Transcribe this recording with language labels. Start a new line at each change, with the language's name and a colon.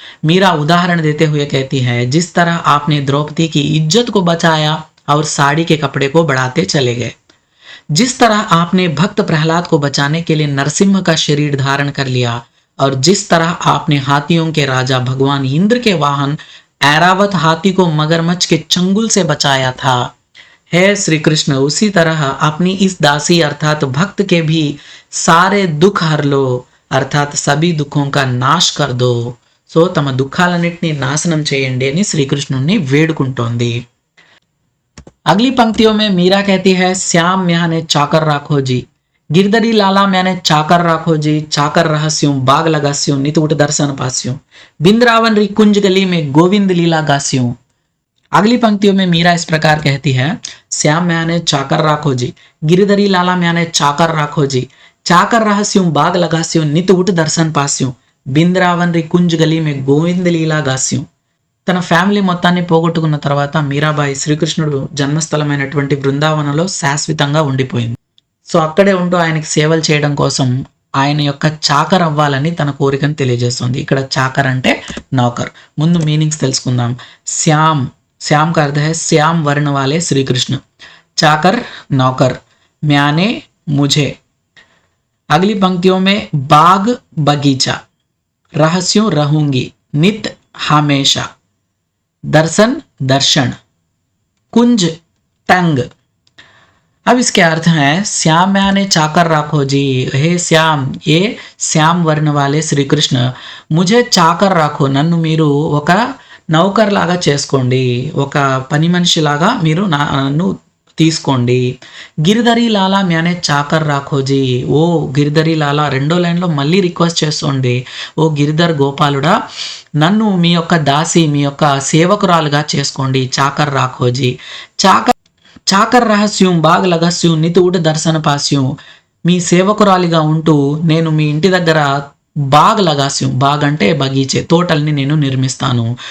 Hindi: मीरा उदाहरण देते हुए कहती है, जिस तरह आपने द्रौपदी की इज्जत को बचाया और साड़ी के कपड़े को बढ़ाते चले गए, जिस तरह आपने भक्त प्रहलाद को बचाने के लिए नरसिंह का शरीर धारण कर लिया, और जिस तरह आपने हाथियों के राजा भगवान इंद्र के वाहन ऐरावत हाथी को मगरमच्छ के चंगुल से बचाया था, हे श्री कृष्ण उसी तरह अपनी इस दासी अर्थात भक्त के भी सारे दुख हर लो, अर्थात सभी दुखों का नाश कर दो.
Telugu: సో తమ దుఃఖాలన్నింటినీ నాశనం చేయండి అని శ్రీకృష్ణుని వేడుకుంటోంది.
Hindi: अगली पंक्तियों में मीरा कहती है, श्याम म्याने चाकर राखो जी, गिरधरी लाला मैंने चाकर राखो जी, चाकर रहस्यों बाग लगास्यों, नित उठ दर्शन पास्यों, बिंद्रावन री कुंज गली में गोविंद लीला गास्यों. अगली पंक्तियों में मीरा इस प्रकार कहती है, श्याम मैंने चाकर राखो जी, गिरधरी लाला मैंने चाकर राखो जी, चाकर रहस्यों बाग लगास्यों, नित उठ दर्शन पास्यों, బింద్రావన్ రి కుంజ్ గలీ మే గోవింద లీలా గాస్యం.
Telugu: తన ఫ్యామిలీ మొత్తాన్ని పోగొట్టుకున్న తర్వాత మీరాబాయి శ్రీకృష్ణుడు జన్మస్థలమైనటువంటి బృందావనంలో శాశ్వతంగా ఉండిపోయింది. సో అక్కడే ఉంటూ ఆయనకి సేవలు చేయడం కోసం ఆయన యొక్క చాకర్ అవ్వాలని తన కోరికను తెలియజేస్తుంది. ఇక్కడ చాకర్ అంటే నౌకర్. ముందు మీనింగ్స్ తెలుసుకుందాం.
Hindi: శ్యామ్, శ్యామ్ का अर्थ है श्याम वर्ण वाले श्री कृष्ण, चाकर नौकर, म्याने मुझे. अगली पंक्तियों में बाग बगीचा, रहस्यों रहूंगी, नित हमेशा, दर्शन दर्शन, कुंज टंग. अब इसके अर्थ हैं, श्याम म्याने चाकर राखो जी, हे श्याम, ये श्याम वर्ण वाले श्री कृष्ण मुझे चाकर राखो,
Telugu: నన్ను మీరు ఒక నౌకర్ లాగా చేసుకోండి, ఒక పని మనిషి లాగా మీరు నన్ను తీసుకోండి.
Hindi: గిరిధరి లాలా మ్యానే చాకర్ రాఖోజీ.
Telugu: ఓ గిరిధరి లాలా రెండో లైన్లో మళ్ళీ రిక్వెస్ట్ చేస్తోంది, ఓ గిరిధర్ గోపాలుడా, నన్ను మీ యొక్క దాసి, మీ యొక్క సేవకురాలుగా చేసుకోండి.
Hindi: చాకర్ రాఖోజీ. చాకర్ రహస్యం బాగ్ లగస్యం నితూట దర్శన పాస్యం.
Telugu: మీ సేవకురాలిగా ఉంటూ నేను మీ ఇంటి దగ్గర బాగ్ లగాస్యం, బాగ్ అంటే బగీచే, తోటల్ని నేను నిర్మిస్తాను.